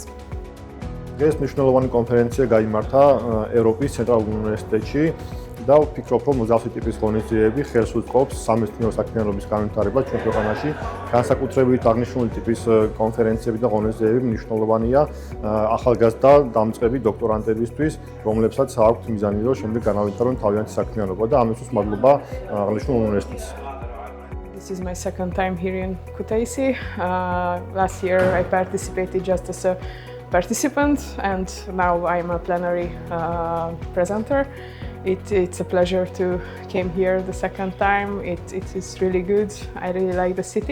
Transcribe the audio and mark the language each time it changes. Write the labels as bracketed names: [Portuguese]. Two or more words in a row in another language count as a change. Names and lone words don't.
[Georgian] ეს მნიშვნელოვანი კონფერენცია გაიმართა ევროპის ცენტრალურ უნივერსიტეტში და ვფიქრობ, რომ მსგავსი ტიპის ღონისძიებები ხელს უწყობს სამეცნიერო საქმიანობის განვითარებას ჩვენ ქვეყანაში. განსაკუთრებით აღნიშნული ტიპის კონფერენციები და ღონისძიებები მნიშვნელოვანია ახალგაზრდა დამწყები დოქტორანტებისთვის, რომლებსაც აქვთ მიზანი, რომ შემდეგ განავითარონ თავიანთი საქმიანობა და ამისთვის მადლობა აღნიშნულ უნივერსიტეტს. [English] This is my second time here in Kutaisi. Last year I participated just as a participant and now I'm a plenary presenter. It's a pleasure to came here the second time. It is really good. I really like the city.